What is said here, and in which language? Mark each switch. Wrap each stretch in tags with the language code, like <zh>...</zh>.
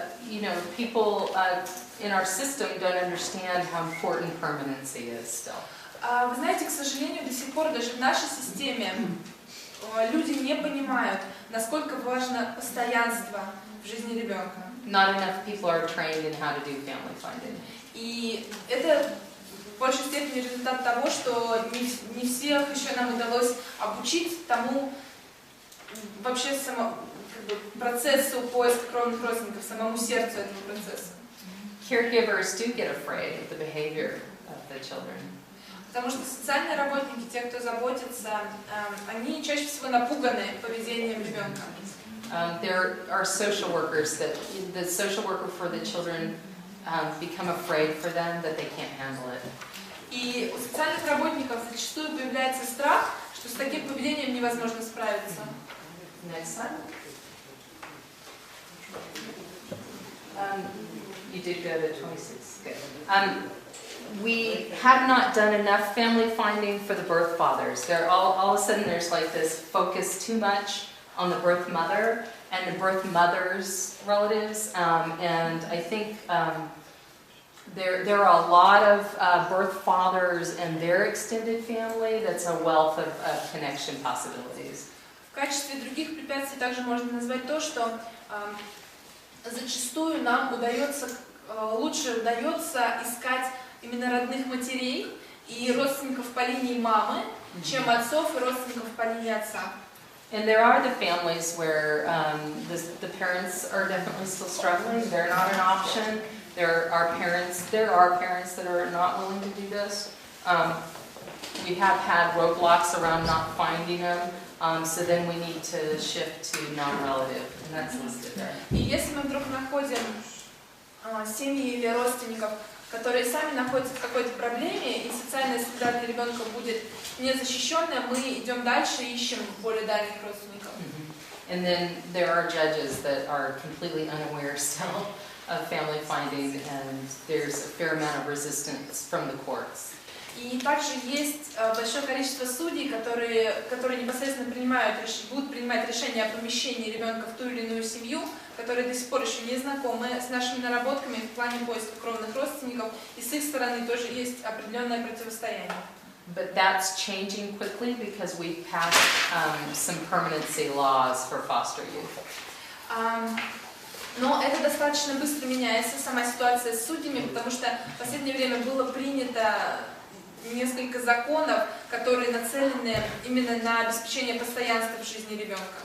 <en>You know, people in our system don't understand how important permanency is still.</en> <ru>Вы знаете, к сожалению, до сих пор даже в нашей системе люди не понимают, насколько важно постоянство в жизни ребенка.</ru> <en>Not enough people are trained in how to do family finding.</en> <ru>И это в большей степени результат того, что не всех еще нам удалось обучить тому вообще процессу поиска кровных родственников, самому сердцу этого процесса.</ru> <en>Caregivers do get afraid of the behavior of the children.</en> <ru>Потому что социальные работники, те, кто заботится, они чаще всего напуганы поведением ребенка.</ru> <en>There are social workers that the social worker for the children become afraid for them that they can't handle it.</en> <ru>И у социальных работников зачастую появляется страх, что с таким поведением невозможно справиться.</ru> <en>Next slide. You did go to 26. Good. We have not done enough family finding for the birth fathers. There all of a sudden there's like this focus too much on the birth mother and the birth mother's relatives, and I think there are a lot of birth fathers and their extended family. That's a wealth of connection possibilities.</en> <ru>В качестве других препятствий также можно назвать то, что зачастую нам лучше удается искать именно родных матерей и родственников по линии мамы, чем отцов и родственников по линии отца.</ru> <en>And there are the families where the parents are definitely still struggling. They're not an option. There are parents that are not willing to do this. We have had roadblocks around not finding them, so then we need to shift to non-relative, and that's listed there.</en> <ru>И если мы вдруг находим семьи или родственников, которые сами находятся в какой-то проблеме, и социальная среда для ребенка будет незащищенная, мы идем дальше и ищем более дальних родственников.</ru> <en>And then there are judges that are completely unaware still of family finding, and there's a fair amount of resistance from the courts.</en> <ru>И также есть большое количество судей, которые непосредственно будут принимать решение о помещении ребенка в ту или иную семью, которые до сих пор еще не знакомы с нашими наработками в плане поиска кровных родственников, и с их стороны тоже есть определенное противостояние.</ru> <en>But that's changing quickly because we've passed some permanency laws for foster youth.</en> <ru>Но это достаточно быстро меняется, сама ситуация с судьями, потому что в последнее время было принято несколько законов, которые нацелены именно на обеспечение постоянства в жизни ребенка.</ru>